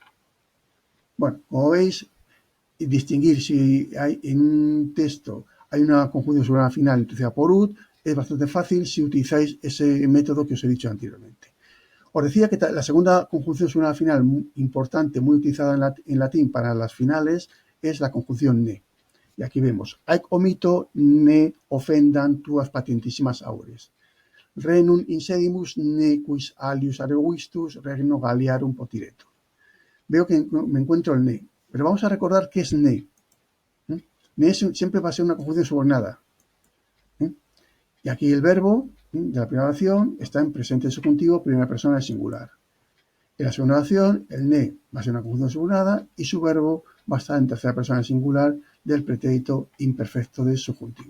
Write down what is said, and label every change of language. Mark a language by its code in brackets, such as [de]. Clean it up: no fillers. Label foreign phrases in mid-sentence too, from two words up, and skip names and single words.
[es] Bueno, como veis, distinguir si hay en un texto hay una conjunción subordinada final introducida por ut es bastante fácil si utilizáis ese método que os he dicho anteriormente. Os decía que la segunda conjunción subordinada final importante, muy utilizada en latín para las finales, es la conjunción ne. Y aquí vemos, [la] haec omito ne offendant tuas patientísimas aures. Renum insedimus ne quis alius arevistus regno Galliarum potiretur. [es] Veo que me encuentro el ne, pero vamos a recordar qué es ne. Ne siempre va a ser una conjunción subordinada. Y aquí el verbo de la primera oración está en presente subjuntivo, primera persona de singular. En la segunda oración, el ne va a ser una conjunción subordinada y su verbo va a estar en tercera persona de singular del pretérito imperfecto de subjuntivo.